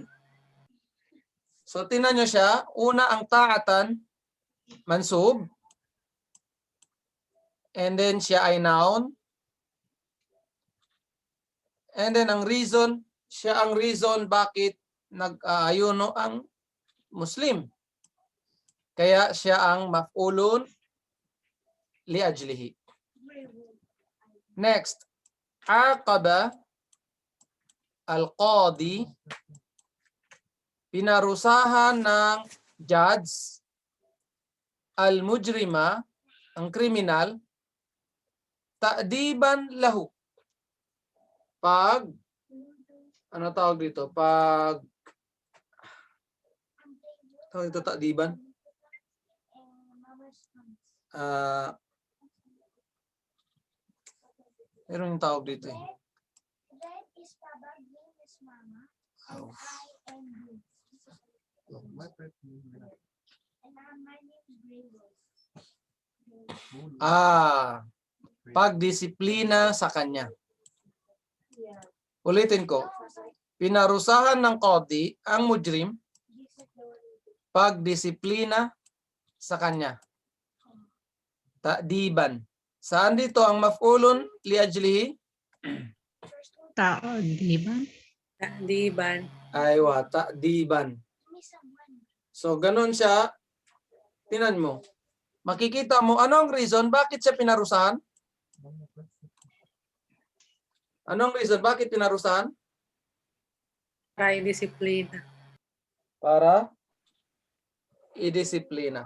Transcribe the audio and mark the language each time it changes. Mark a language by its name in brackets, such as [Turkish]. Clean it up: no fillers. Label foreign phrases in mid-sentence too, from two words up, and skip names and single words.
[Filipino] So tingnan nyo siya, una ang [Arabic] طاعةً منصوب. [English] And then [Filipino] siya ay noun. [English] And then [Filipino] ang reason, siya ang reason bakit nag-aayuno ang Muslim. Kaya siya ang [Arabic] مفعول لأجله. Next, عاقب القاضي, [Filipino] pinarusahan ng judge al-mujrima, ang kriminal, [Arabic] تأديبا له. [Filipino] Pag, ano tawag dito? Pag, tawag dito ta'diban? meron yung tawag dito eh. [English] Red is Papa, green is Mama, Oh. I am blue. And my name is Grable. [Filipino] Pagdisiplina sa kanya. Ulitin ko. Pinarusahan ng qadi ang mujrim pagdisiplina sa kanya. Ta'diban. Saan dito ang [Arabic] مفعول لأجله? [Filipino] Diban? [Arabic] أيوا تأديبا. [Filipino] So ganun siya. Tinan mo. Makikita mo anong reason bakit siya pinarusahan? Anong reason bakit pinarusahan? Para disiplina. Para i-disiplina.